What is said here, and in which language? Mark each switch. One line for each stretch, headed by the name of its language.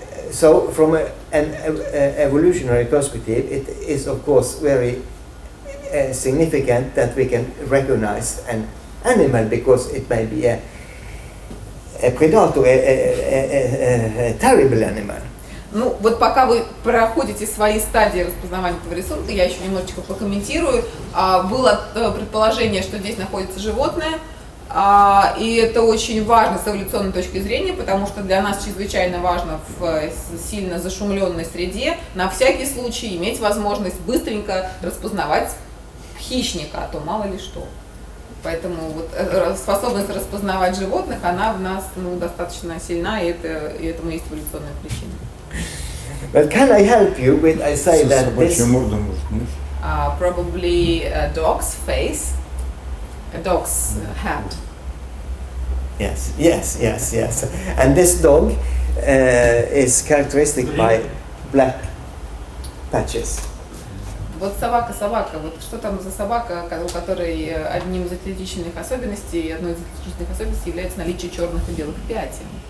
English: So from an evolutionary perspective, it is of course very significant that we can recognize an animal, because it may be a predator, a terrible animal.
Russian: Ну, вот пока вы проходите свои стадии распознавания этого рисунка, я еще немножечко покомментирую. Было предположение, что здесь находится животное, и это очень важно с эволюционной точки зрения, потому что для нас чрезвычайно важно в сильно зашумленной среде на всякий случай иметь возможность быстренько распознавать хищника, а то мало ли что. Поэтому вот способность распознавать животных, она в нас достаточно сильна, и этому есть эволюционная причина.
English: But can I help you with, I say that this...
Russian: морда, может, мышь.
English: Probably a dog's face, a dog's head. Yes, yes, yes, yes. And this dog is characteristic by black patches.
Russian: Вот собака, вот что там за собака, у которой одним из отличительных особенностей, одной из отличительных особенностей является наличие черных и белых пятен.